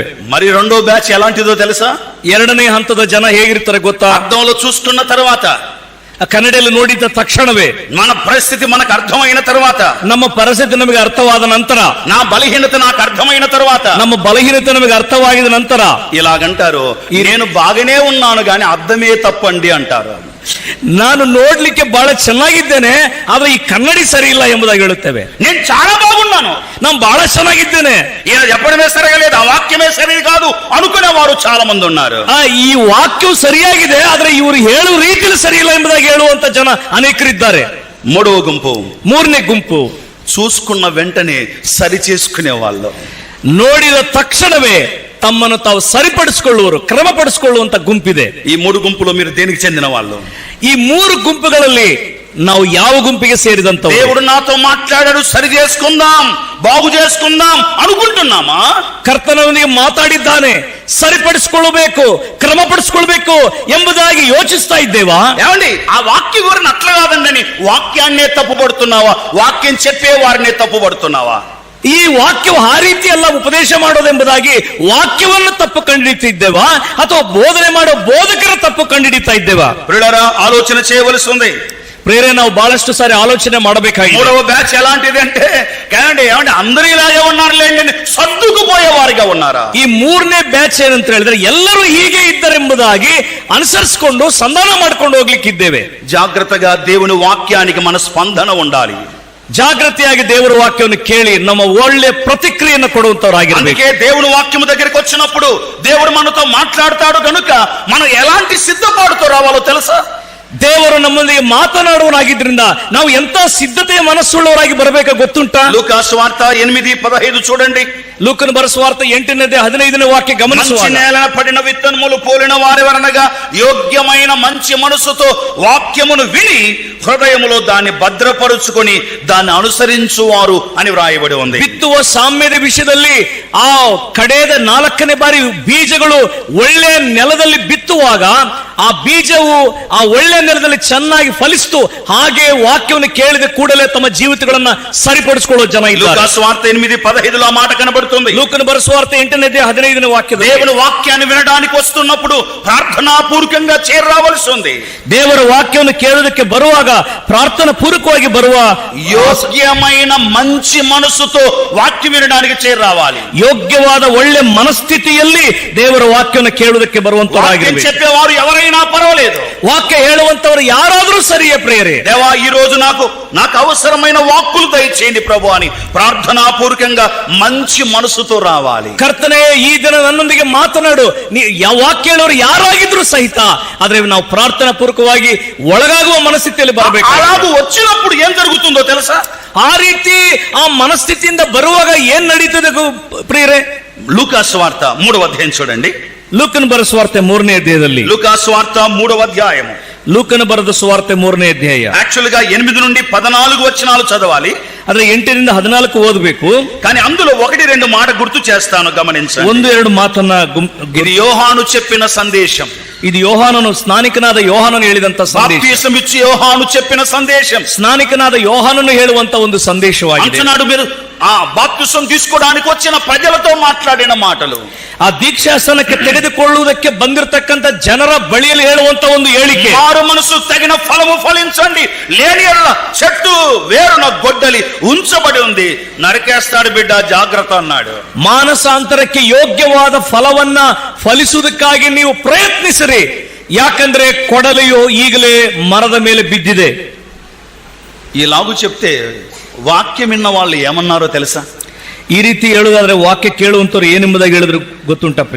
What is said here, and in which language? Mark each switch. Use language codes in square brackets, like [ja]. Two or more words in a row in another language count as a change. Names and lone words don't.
[te] మరి రెండో బ్యాచ్ ఎలాంటిదో తెలుసా? [kn] 2ನೇ ಹಂತದ ಜನ ಹೇಗಿರ್ತಾರೆ ಗೊತ್ತಾ? [te] అద్దంలో చూసుకున్న తర్వాత, [kn] ಕನ್ನಡಿಯಲ್ಲಿ ನೋಡಿದ ತಕ್ಷಣವೇ [te] మన పరిస్థితి మనకు అర్థమైన తర్వాత, [kn] ನಮ್ಮ ಪರಿಸ್ಥಿತಿ ನಮಗೆ ಅರ್ಥವಾದ ನಂತರ, [te] నా బలహీనత నాకు అర్థమైన తర్వాత, [kn] ನಮ್ಮ ಬಲಹೀನತೆ ನಮಗೆ ಅರ್ಥವಾಗಿದ ನಂತರ [te] ఇలాగంటారు, నేను బాగానే ఉన్నాను గాని అద్దమే తప్పండి అంటారు. [kn] ನಾನು ನೋಡ್ಲಿಕ್ಕೆ ಬಹಳ ಚೆನ್ನಾಗಿದ್ದೇನೆ, ಆದ್ರೆ ಈ ಕನ್ನಡಿ ಸರಿ ಇಲ್ಲ ಎಂಬುದಾಗಿ ಹೇಳುತ್ತೇವೆ. [te] నేను చాలా బాగున్నాను, [kn] ನಾನು ಬಹಳ ಚೆನ್ನಾಗಿದ್ದೇನೆ, [te] ఈయన చెప్పడమే సరిగలేదు, ఆ వాక్యమే సరి కాదు అనుకునేవారు చాలా మంది ఉన్నారు. [kn] ಈ ವಾಕ್ಯವು ಸರಿಯಾಗಿದೆ, ಆದ್ರೆ ಇವರು ಹೇಳುವ ರೀತಿಯಲ್ಲಿ ಸರಿ ಇಲ್ಲ ಎಂಬುದಾಗಿ ಹೇಳುವಂತ ಜನ ಅನೇಕರಿದ್ದಾರೆ. [te] మూడవ గుంపు, [kn] 3ನೇ ಗುಂಪು, [te] చూసుకున్న వెంటనే సరి చేసుకునే వాళ్ళు, [kn] ನೋಡಿದ ತಕ್ಷಣವೇ ತಮ್ಮನ್ನು ತಾವು ಸರಿಪಡಿಸಿಕೊಳ್ಳುವರು, ಕ್ರಮಪಡಿಸಿಕೊಳ್ಳುವಂತ ಗುಂಪಿದೆ. [te] ಈ 3 ಗುಂಪುలో మీరు దేనికి చెందిన వాళ్ళు? [kn] ಈ 3 ಗುಂಪುಗಳಲ್ಲಿ ನಾವು ಯಾವ ಗುಂಪಿಗೆ ಸೇರಿದಂತ? [te] దేవుడు నాతో మాట్లాడాడు, సరి చేసుకుందాం, బాగు చేసుకుందాం అనుకుంటున్నామా? [kn] ಕರ್ತನವನಿಗೆ ಮಾತಾಡಿದ್ದಾನೆ, ಸರಿಪಡಿಸಿಕೊಳ್ಳಬೇಕು, ಕ್ರಮಪಡಿಸಿಕೊಳ್ಳಬೇಕು ಎಂಬುದಾಗಿ ಯೋಚಿಸ್ತಾ ಇದ್ದೇವಾ? [te] ఏమండి, ఆ వాక్య గురిని అట్లా కాదండి, వాక్యాన్నే తప్పుపడుతున్నావా? వాక్యం చెప్పే వారినే తప్పుపడుతున్నావా? [kn] ಈ ವಾಕ್ಯವು ಆ ರೀತಿ ಅಲ್ಲ ಉಪದೇಶ ಮಾಡೋದೆಂಬುದಾಗಿ ವಾಕ್ಯವನ್ನು ತಪ್ಪು ಕಂಡುಹಿಡಿತಿದ್ದೇವಾ ಅಥವಾ ಬೋಧನೆ ಮಾಡೋ ಬೋಧಕರ ತಪ್ಪು ಕಂಡುಹಿಡಿತಾ ಇದ್ದೇವಾ? [te] ప్రియులారా, ఆలోచన చేయవలసి ఉంది. [kn] ಪ್ರೇರೆ, ನಾವು ಬಹಳಷ್ಟು ಸಾರಿ ಆಲೋಚನೆ ಮಾಡಬೇಕಾಗಿದೆ. [te] 3వ బ్యాచ్ ఎలాంటిది అంటే, ఏమండి అందరూ ఇలాగే ఉన్నారులేండి అని సర్దుకుపోయే వారిగా ఉన్నారా? [kn] ಈ 3ನೇ ಬ್ಯಾಚ್ ಏನಂತ ಹೇಳಿದ್ರೆ ಎಲ್ಲರೂ ಹೀಗೆ ಇದ್ದಾರೆಂಬುದಾಗಿ ಅನುಸರಿಸಿಕೊಂಡು ಸಂಧಾನ ಮಾಡ್ಕೊಂಡು ಹೋಗ್ಲಿಕ್ಕಿದ್ದೇವೆ. [te] జాగ్రత్తగా దేవుని వాక్యానికి మన స్పందన ఉండాలి. [kn] ಜಾಗೃತಿಯಾಗಿ ದೇವರ ವಾಕ್ಯವನ್ನು ಕೇಳಿ ನಮ್ಮ ಒಳ್ಳೆ ಪ್ರತಿಕ್ರಿಯೆಯನ್ನು ಕೊಡುವಂತವರಾಗಿರಬೇಕು. [te] అందుకే దేవుని వాక్యము దగ్గరికి వచ్చినప్పుడు దేవుడు మనతో మాట్లాడతాడు కనుక మనం ఎలాంటి సిద్ధపాటుతో రావాలో తెలుసా? [kn] ದೇವರು ನಮ್ಮೊಂದಿಗೆ ಮಾತನಾಡುವನಾಗಿದ್ರಿಂದ ನಾವು ಎಂತ ಸಿದ್ಧತೆಯ ಮನಸ್ಸುಳ್ಳವರಾಗಿ ಬರಬೇಕಾ ಗೊತ್ತುಂಟಾ? [te] లూకాసు వార్త 8:15 చూడండి. [kn] ಲೂಕನ ಬರೆಸುವಾರ್ತೆ 8:15 ವಾಕ್ಯ ಗಮನಿಸುವ. [te] మంచి నేలన పడిన విత్తనములు పోలిన వారెవరనగా యోగ్యమైన మంచి మనసుతో వాక్యమును విని హృదయములో దాన్ని భద్రపరుచుకొని దాన్ని అనుసరించువారు అని వ్రాయబడి ఉంది. [kn] ಬಿತ್ತುವ ಸಾಮ್ಯದ ವಿಷಯದಲ್ಲಿ ಆ ಕಡೆದ 4ನೇ ಬಾರಿ ಬೀಜಗಳು ಒಳ್ಳೆಯ ನೆಲದಲ್ಲಿ ಬಿತ್ತುವಾಗ ಆ ಬೀಜವು ಆ ಒಳ್ಳೆಯ ನೆಲದಲ್ಲಿ ಚೆನ್ನಾಗಿ ಫಲಿಸ್ತು. ಹಾಗೆ ವಾಕ್ಯವನ್ನು ಕೇಳಿದ ಕೂಡಲೇ ತಮ್ಮ ಜೀವಿತಗಳನ್ನ ಸರಿಪಡಿಸಿಕೊಳ್ಳುವ ಜನ ಇದ್ದಾರೆ. [te] లూకాసు వార్త 8:15 ఆ మాట కనబడుతుంది. [kn] ಲೂಕನ ಬರೆಸುವಾರ್ತೆ 8:15 ವಾಕ್ಯದ [te] దేవుని వాక్యాన్ని వినడానికి వస్తున్నప్పుడు ప్రార్థనా పూర్వకంగా చేరరావలసి ఉంది. [kn] ದೇವರ ವಾಕ್ಯವನ್ನು ಕೇಳೋದಕ್ಕೆ ಬರುವಾಗ ಪ್ರಾರ್ಥನಾ ಪೂರ್ವಕವಾಗಿ ಬರುವ [te] ಯೋಗ್ಯమైన మంచి మనసుతో వాక్యం వినడానికి చేరరావాలి. [kn] ಯೋಗ್ಯವಾದ ಒಳ್ಳೆ ಮನಸ್ಥಿತಿಯಲ್ಲಿ ದೇವರ ವಾಕ್ಯವನ್ನು ಕೇಳುವುದಕ್ಕೆ ಬರುವಂತವರಾಗಿರಬೇಕು. [te] చెప్పేవారు ఎవరైనా పర్వాలేదు, [kn] ವಾಕ್ಯ ಹೇಳುವಂತವರು ಯಾರಾದರೂ ಸರಿಯೇ ಪ್ರೇರೆ. [te] దేవా ఈ రోజు నాకు అవసరమైన వాక్కులు దయచేయండి ప్రభు అని ప్రార్థనా పూర్వకంగా మంచి మనసుతో రావాలి. [kn] ಕರ್ತನೇ ಈ ದಿನ ನನ್ನೊಂದಿಗೆ ಮಾತನಾಡು. ವಾಕ್ಯ ಹೇಳೋರು ಯಾರಾಗಿದ್ರು ಸಹಿತ ಆದ್ರೆ ನಾವು ಪ್ರಾರ್ಥನಾ ಪೂರ್ವಕವಾಗಿ ಒಳಗಾಗುವ ಮನಸ್ಥಿತಿಯಲ್ಲಿ ಬರಬೇಕು. [te] అలాగూ వచ్చినప్పుడు ఏం జరుగుతుందో తెలుసా? [kn] ಆ ರೀತಿ ಆ ಮನಸ್ಥಿತಿಯಿಂದ ಬರುವಾಗ ಏನ್ ನಡೀತದೆ ಪ್ರಿಯರೇ? [te] లూకాసు వార్త 3వ అధ్యాయం చూడండి. [kn] ಲೂಕನ ಬರೆದ ಸುವಾರ್ತೆ 3ನೇ ಅಧ್ಯಾಯದಲ್ಲಿ, [te] లూకాసు వార్త 3వ అధ్యాయము, [kn] ಲೂಕನ ಬರೆದ ಸುವಾರ್ತೆ 3ನೇ ಅಧ್ಯಾಯ. [te] యాక్చువల్ గా 8 నుండి 14 వచనాలు చదవాలి, [kn] ಆದ್ರೆ 8ರಿಂದ 14 ಓದಬೇಕು. [te] కానీ అందులో 1-2 మాట గుర్తు చేస్తాను, గమనించండి. [kn] 1-2 ಮಾತನ್ನ [te] ఇది యోహాను చెప్పిన సందేశం. [kn] ಇದು ಯೋಹಾನನು, ಸ್ನಾನಿಕನಾದ ಯೋಹಾನನು ಹೇಳಿದಂತ ಸಂದೇಶ. [te] బాప్తిసం ఇచ్చి యోహాను చెప్పిన సందేశం, [kn] ಸ್ನಾನಿಕನಾದ ಯೋಹಾನನು ಹೇಳುವಂತ ಒಂದು ಸಂದೇಶವಾಗಿದೆ. [te] అంటున్నాడు మీరు ఆ బాప్తిసం తీసుకోవడానికి వచ్చిన ప్రజలతో మాట్లాడిన మాటలు, [kn] ಆ ದೀಕ್ಷಾಸನಕ್ಕೆ ತೆಗೆದುಕೊಳ್ಳುವುದಕ್ಕೆ ಬಂದಿರತಕ್ಕಂತ ಜನರ ಬಳಿಯಲ್ಲಿ ಹೇಳುವಂತ ಒಂದು ಹೇಳಿಕೆ. [te] మారు మనసు తగిన ఫలము ఫలించండి, లేని యెడల చెట్టు వేరున గొడ్డలి ఉంచబడి ఉంది, నరికేస్తాడు బిడ్డ జాగ్రత్త అన్నాడు. [kn] ಮಾನಸಾಂತರಕ್ಕೆ ಯೋಗ್ಯವಾದ ಫಲವನ್ನ ಫಲಿಸುವುದಕ್ಕಾಗಿ ನೀವು ಪ್ರಯತ್ನಿಸಿರಿ, ಯಾಕಂದ್ರೆ ಕೊಡಲೆಯು ಈಗಲೇ ಮರದ ಮೇಲೆ ಬಿದ್ದಿದೆ. [te] ఇలాగూ చెప్తే వాక్యం విన్న వాళ్ళు ఏమన్నారో తెలుసా? [kn] ಈ ರೀತಿ ಹೇಳುವುದಾದ್ರೆ ವಾಕ್ಯ ಕೇಳುವಂತವ್ರು ಏನೆಂಬುದಾಗಿ ಹೇಳಿದ್ರು ಗೊತ್ತುಂಟ ಪ್ರಿಯ?